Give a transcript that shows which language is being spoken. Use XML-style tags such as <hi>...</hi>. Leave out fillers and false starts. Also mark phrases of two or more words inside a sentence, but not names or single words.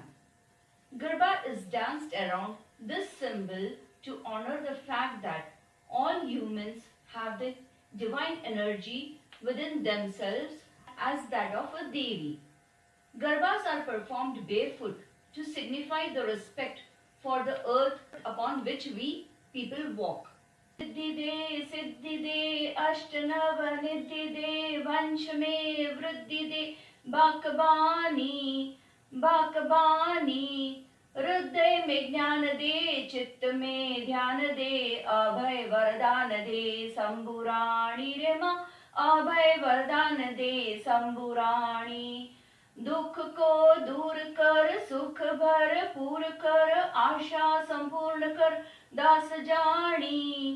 <en>Garba is danced around this symbol to honor the fact that all humans have the divine energy within themselves as that of a Devi. Garbas are performed barefoot to signify the respect for the earth upon which we people walk.</en> <hi>सिद्धि दे, अष्टनव निधि दे, वंशमे वृद्धि दे, बकबानी, बकबानी, हृदय में ज्ञान दे, चित्त में ध्यान दे, अभय वरदान दे, शंभुराणी रे माँ, अभय वरदान दे, शंभुराणी। दुख को दूर कर, सुख भरपूर कर, आशा संपूर्ण कर, दास जानी।</hi>